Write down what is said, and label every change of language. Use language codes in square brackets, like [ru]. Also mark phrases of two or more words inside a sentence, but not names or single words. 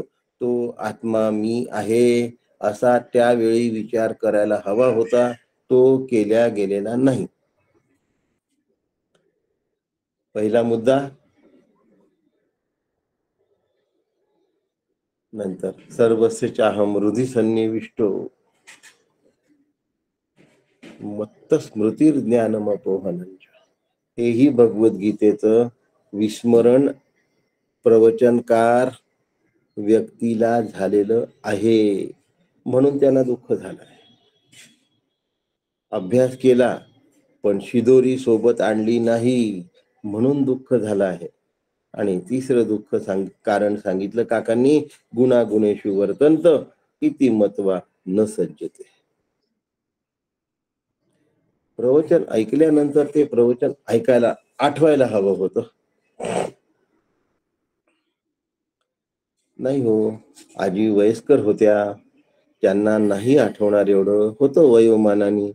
[mr] तो आत्मा मी आहे असा त्यावेळी विचार करायला हवा होता, तो केल्या गेलेला नाही. पहिला मुद्दा. [sa] नंतर सर्वस्य चाहम हृदि सन्निविष्टो मत्त स्मृतिर्ज्ञानमपोहनंच. [mr] हेही भगवद्गीतेचं विस्मरण प्रवचनकार व्यक्तीला झालेलं आहे, म्हणून त्यांना दुःख झालं आहे. अभ्यास केला पण शिदोरी सोबत आणली नाही, म्हणून दुःख झालं आहे. आणि तिसरं दुःख कारण सांगितलं काकांनी, [sa] गुणागुणेषु वर्तन्त इति मत्वा न सज्जते. [mr] प्रवचन ऐकल्यानंतर ते प्रवचन ऐकायला आठवायला हवं होतं. नाही हो, आजी वयस्कर होत्या, त्यांना नाही आठवणार एवढं होतं वयोमानाने.